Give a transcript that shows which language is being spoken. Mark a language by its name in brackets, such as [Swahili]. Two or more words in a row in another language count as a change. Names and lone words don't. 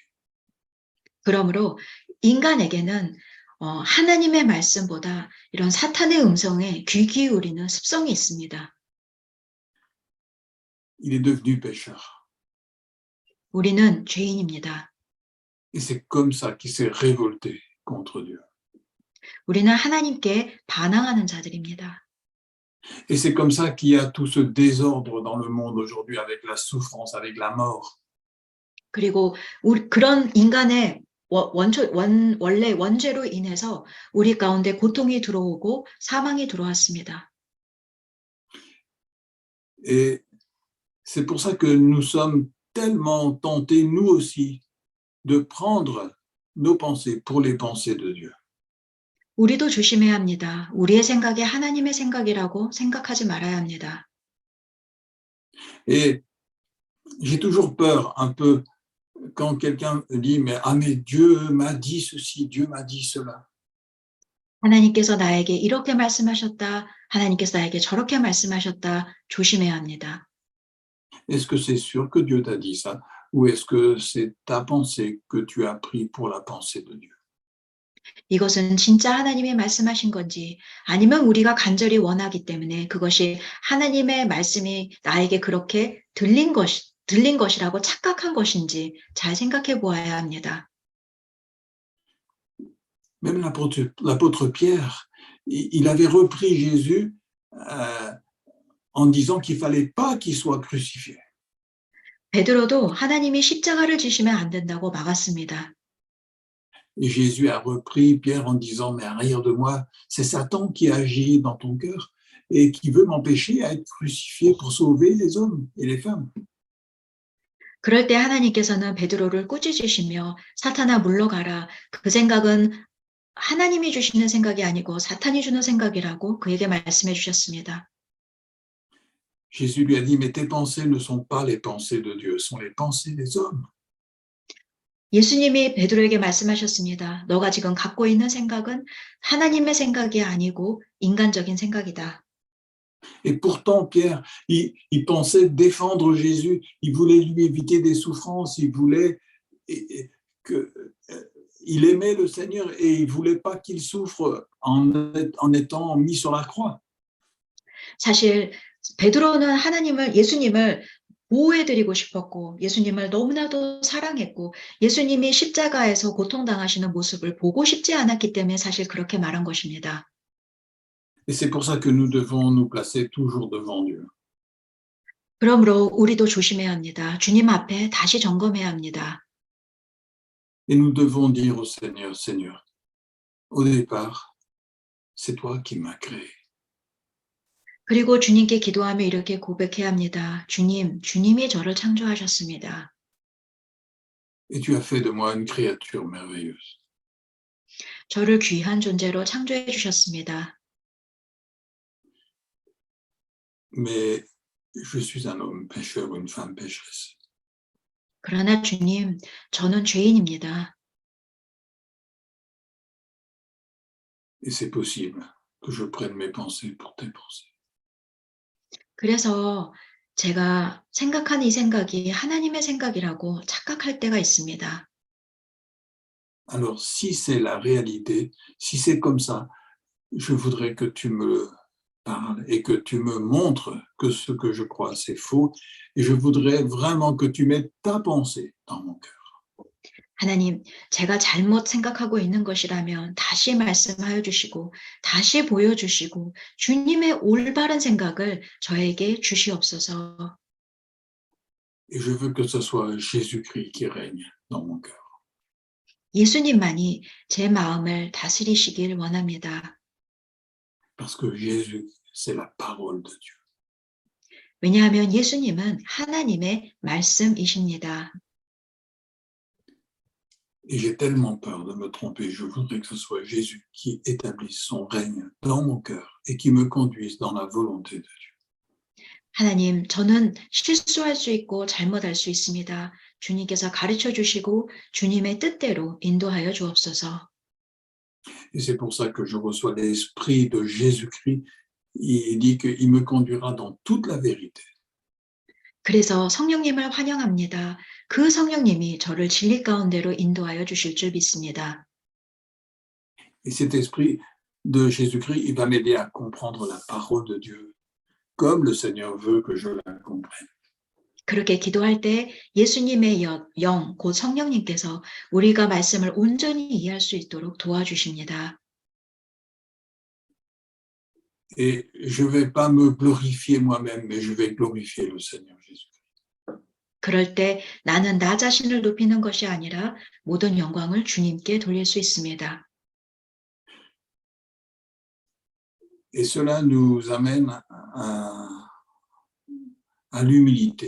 [Korean] 그러므로 인간에게는 하나님의 말씀보다 이런 사탄의 음성에 귀 기울이는 습성이 있습니다. [French] Il est devenu pécheur. [Korean] 우리는 죄인입니다. [French] Et c'est comme ça qu'il s'est révolté contre Dieu. [Korean] 우리는 하나님께 반항하는 자들입니다. [French] Et c'est comme ça qu'il y a tout ce désordre dans le monde aujourd'hui avec la souffrance, avec la mort. [Korean] 그리고 그런 인간의 원래 원죄로 인해서 우리 가운데 고통이 들어오고 사망이 들어왔습니다. [French] Et c'est pour ça que nous sommes tellement tentés, nous aussi, de prendre nos pensées pour les pensées de Dieu. [Korean] 우리도 조심해야 합니다. 우리의 생각이 하나님의 생각이라고 생각하지 말아야 합니다. [French] Et j'ai toujours peur un peu quand quelqu'un dit mais Dieu m'a dit ceci, Dieu m'a dit cela. [Korean] 하나님께서 나에게 이렇게 말씀하셨다. 하나님께서 나에게 저렇게 말씀하셨다. 조심해야 합니다. [French] Est-ce que c'est sûr que Dieu t'a dit ça ou est-ce que c'est ta pensée que tu as pris pour la pensée de Dieu? [Korean] 이것은 진짜 하나님이 말씀하신 건지 아니면 우리가 간절히 원하기 때문에 그것이 하나님의 말씀이 나에게 그렇게 들린 것이라고 착각한 것인지 잘 생각해 보아야 합니다. [French] Même l'apôtre Pierre, il avait repris Jésus en disant qu'il ne fallait pas qu'il soit crucifié. [Korean] 베드로도 하나님이 십자가를 지시면 안 된다고 막았습니다. [French] Et Jésus a repris Pierre en disant, mais arrière de moi, c'est Satan qui agit dans ton cœur et qui veut m'empêcher à être crucifié pour sauver les hommes et les femmes. [Korean] 그럴 때 하나님께서는 베드로를 꾸짖으시며 사탄아 물러가라. 그 생각은 하나님이 주시는 생각이 아니고 사탄이 주는 생각이라고 그에게 말씀해 주셨습니다. [French] Jésus lui a dit, mais tes pensées ne sont pas les pensées de Dieu, sont les pensées des hommes. [Korean] 예수님이 베드로에게 말씀하셨습니다. 너가 지금 갖고 있는 생각은 하나님의 생각이 아니고 인간적인 생각이다. [French] Et pourtant, Pierre, il pensait défendre Jésus, il voulait lui éviter des souffrances, il voulait il aimait le Seigneur et il ne voulait pas qu'il souffre en étant mis sur la croix. [Korean] 사실 베드로는 예수님을 보호해드리고 싶었고 예수님을 너무나도 사랑했고 예수님이 십자가에서 고통당하시는 모습을 보고 싶지 않았기 때문에 사실 그렇게 말한 것입니다. [French] Et c'est pour ça que nous devons nous placer toujours devant Dieu. [Korean] 그러므로 우리도 조심해야 합니다. 주님 앞에 다시 점검해야 합니다. [French] Et nous devons dire au Seigneur, Seigneur, au départ, c'est toi qui m'as créé. [Korean] 그리고 주님께 기도하며 이렇게 고백해야 합니다. 주님, 주님이 저를 창조하셨습니다. [French] Et tu as fait de moi une créature merveilleuse. [Korean] 저를 귀한 존재로 창조해 주셨습니다. [French] Mais je suis un homme pécheur, une femme pécheresse. [Korean] 그러나 주님, 저는 죄인입니다. [French] Et c'est possible que je prenne mes pensées pour tes pensées. [Korean] 그래서 제가 생각한 이 생각이 하나님의 생각이라고 착각할 때가 있습니다. [French] Alors, si c'est la réalité, si c'est comme ça, je voudrais que tu me parles et que tu me montres que ce que je crois, c'est faux. Et je voudrais vraiment que tu mettes ta pensée dans mon cœur. [Korean] 하나님, 제가 잘못 생각하고 있는 것이라면 다시 말씀하여 주시고, 다시 보여주시고, 주님의 올바른 생각을 저에게 주시옵소서. [French] Et je veux que ce soit Jésus-Christ qui règne dans mon cœur. [Korean] 예수님만이 제 마음을 다스리시길 원합니다. [French] Parce que Jésus, c'est la parole de Dieu. [Korean] 왜냐하면 예수님은 하나님의 말씀이십니다. [French] Et j'ai tellement peur de me tromper. Je voudrais que ce soit Jésus qui établisse son règne dans mon cœur et qui me conduise dans la volonté de Dieu. [Korean] 하나님, 저는 실수할 수 있고 잘못할 수 있습니다. 주님께서 가르쳐 주시고 주님의 뜻대로 인도하여 주옵소서. [French] Et c'est pour ça que je reçois l'esprit de Jésus-Christ. Il dit qu'il me conduira dans toute la vérité. [Korean] 그래서 성령님을 환영합니다. 그 성령님이 저를 진리 가운데로 인도하여 주실 줄 믿습니다. [French] Et cet esprit de Jésus-Christ, il va m'aider à comprendre la parole de Dieu, comme le Seigneur veut que je la comprenne. [Korean] 그렇게 기도할 때 예수님의 영, 곧 성령님께서 우리가 말씀을 온전히 이해할 수 있도록 도와주십니다. [French] Et je ne vais pas me glorifier moi-même, mais je vais glorifier le Seigneur Jésus. [Korean] 그럴 때 나는 나 자신을 높이는 것이 아니라 모든 영광을 주님께 돌릴 수 있습니다. [French] Et cela nous amène à l'humilité.